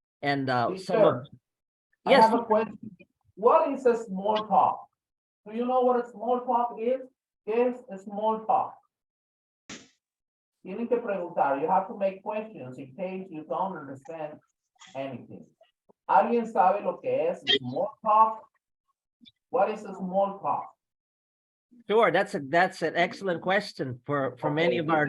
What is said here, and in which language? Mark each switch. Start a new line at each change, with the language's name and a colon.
English: And some of, Teacher, I yes, have a question. What is a small talk? Do you know what a small talk is? Is a small talk?
Spanish: Tienen que preguntar.
English: You have to make questions in case you don't understand anything.
Spanish: ¿Alguien sabe lo que es small talk?
English: What is a small talk? sure, that's an excellent question for many of our.